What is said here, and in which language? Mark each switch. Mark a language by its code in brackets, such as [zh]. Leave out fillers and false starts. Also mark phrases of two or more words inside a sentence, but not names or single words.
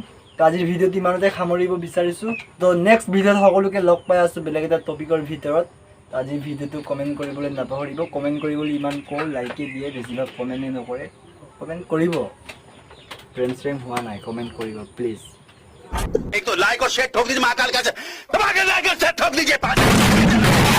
[as] তো আজিৰ ভিডিঅ'টো ইমানতে সামৰিব বিচাৰিছোঁ। তো [en] next video [as] সকলোকে লগ পাই আছোঁ বেলেগ এটা টপিকৰ ভিতৰত। আজিৰ ভিডিঅ'টো কমেণ্ট কৰিবলৈ নাপাহৰিব। কমেণ্ট কৰিবলৈ ইমান কওঁ, লাইকে দিয়ে, বেছিভাগ কমেণ্টেই নকৰে। কমেণ্ট কৰিব, প্ৰেম হোৱা নাই, কমেণ্ট কৰিব প্লিজ। [hi] एक तो लाइक और शेयर ठोक दीजिए महाकाल का, लाइक और शेयर ठोक दीजिए।